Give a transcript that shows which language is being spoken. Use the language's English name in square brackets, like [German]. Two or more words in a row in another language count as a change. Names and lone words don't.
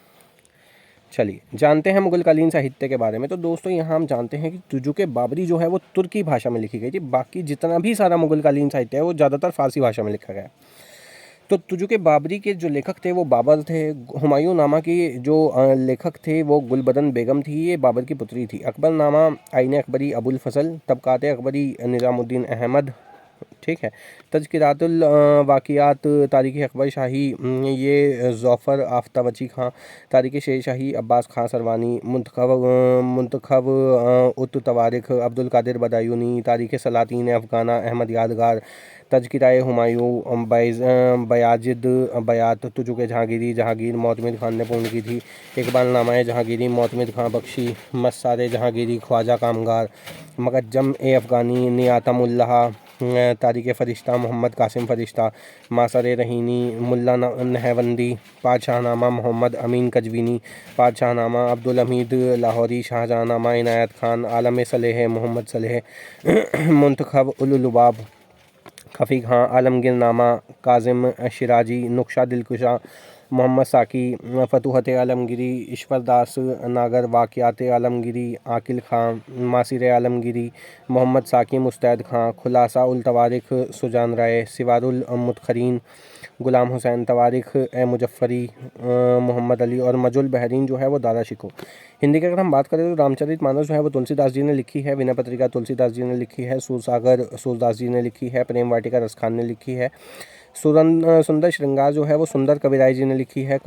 [Hindi] चलिए जानते हैं मुगलकालीन साहित्य के बारे में। तो दोस्तों यहाँ हम जानते हैं कि तुजुक बाबरी जो है वो तुर्की भाषा में लिखी गई थी, बाकी जितना भी सारा मुगलकालीन साहित्य है वो ज़्यादातर फारसी भाषा में लिखा गया। तो तुजुक बाबरी के जो लेखक थे वो बाबर थे। हुमायूं नामा की जो लेखक थे वो गुलबदन बेगम थी, ये बाबर की पुत्री थी। अकबरनामा आईन अकबरी अबुल फजल, तबकात अकबरी निज़ामुद्दीन अहमद, ठीक है। तज़किरातुल वाक़ियात तारीख़ अकबर शाही ये ज़फ़र आफ्ताबची खां, तारीख़ शेर शाही अब्बास खां सरवानी, मुंतखब उत तवारिख अब्दुल कादिर बदायूनी, तारीख़ सलातीन अफ़गाना अहमद यादगार, तज़किराए हुमायूं बयाजिद बयात, तुजुक जहांगीरी जहांगीर मोतमिद खान ने पूर्ण की थी। इकबालनामा जहांगीरी मोतमिद खां बख्शी, मस्सारे जहांगीरी ख्वाजा कामगार, मकज्जम ए अफ़गानी नियातमुल्लाह, तारीख़ फ़रिश्ता मोहम्मद कासिम फ़रिश्ता, मासर रहीनी मुल्ला नहवंदी, पादशाहनामा मोहम्मद अमीन कजवीनी, पादशाहनामा अब्दुल हमीद लाहौरी, शाहजहांनामा इनायत खान, आलम सलेह मोहम्मद सलेह, मुंतखब उल लुबाब खफ़ी खां, आलमगीरनामा काजिम शिराजी, नुक्शा दिलकुशा मोहम्मद साकी, फतूहत आलमगिरी ईश्वरदास नागर, वाक़ियात आलमगिरी आकिल खां, मासिर आलमगिरी मोहम्मद साकी मुस्तैद खां, खुलासा उल तवारिख सुजान राय, सिवारुल मुतखरीन गुलाम हुसैन, तवारिख ए मुजफ़्फ़री मोहम्मद अली और मजुल बहरीन जो है वो दादा शिको। हिंदी की अगर हम बात करें तो रामचरित मानस जो है वो तुलसीदास जी ने लिखी है, विनय पत्रिका तुलसीदास जी ने लिखी है, सूरसागर सूरदास जी ने लिखी है, प्रेम वाटिका रसखान ने लिखी है, सुंदर श्रृंगार जो है वो सुंदर कविराय जी ने लिखी है।